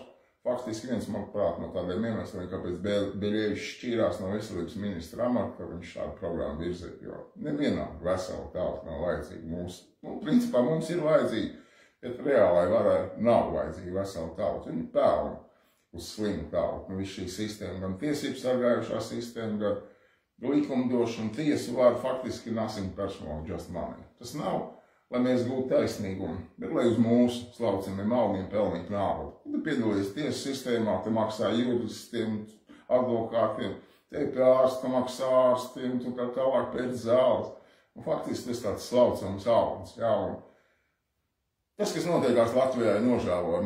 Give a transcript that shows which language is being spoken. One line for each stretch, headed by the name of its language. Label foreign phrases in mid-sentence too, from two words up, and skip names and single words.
Latvian: Faktiski viens, manuprāt, no tādiem iemesliem, kāpēc Biļevičs šķīrās no veselības ministra amata, ka viņš šādu programmu virzīja, jo nevienam veselu tautu nav vajadzīga mūsu. Principā mums ir vajadzīga, bet reālai varai nav vajadzīga veselu tautu. Viņi pelna uz slimu tautu. Viss šī sistēma, gan tiesības sargājušā sistēma, gan likumdošana, tiesu var faktiski
English: nothing personal, just money.
Latvian: Tas nav, lai mēs gūtu taisnīgumu, bet lai uz mūsu slaucamiem augiem pelnītu naudu. Tad piedalīties tiesu sistēmā, te maksā juristiem, advokātiem, te pie ārsta maksā ārstiem, tu kā tālāk pēc zāles. Un faktiski tas tāds slaucams augums. Jā, un tas, kas notiekās Latvijā, ir nožēlojami.